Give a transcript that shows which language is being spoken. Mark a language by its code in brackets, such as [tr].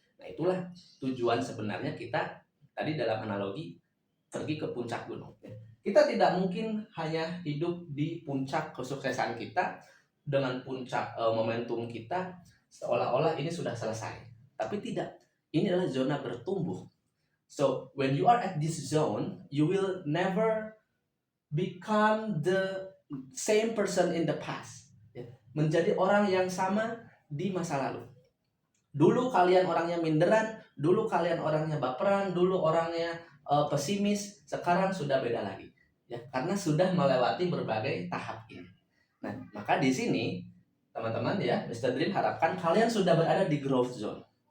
[id] Nah, itulah tujuan sebenarnya kita tadi dalam analogi pergi ke puncak gunung. Kita tidak mungkin hanya hidup di puncak kesuksesan kita dengan puncak momentum kita seolah-olah ini sudah selesai. Tapi tidak. Ini adalah zona bertumbuh. [en] So, when you are at this zone, you will never become the same person in the past. [id] Menjadi orang yang sama di masa lalu. Dulu kalian orangnya minderan, dulu kalian orangnya baperan, dulu orangnya pesimis, sekarang sudah beda lagi. Ya, karena sudah melewati berbagai tahap ini. Nah, maka di sini teman-teman ya, Mr. Dream harapkan kalian sudah berada di growth zone.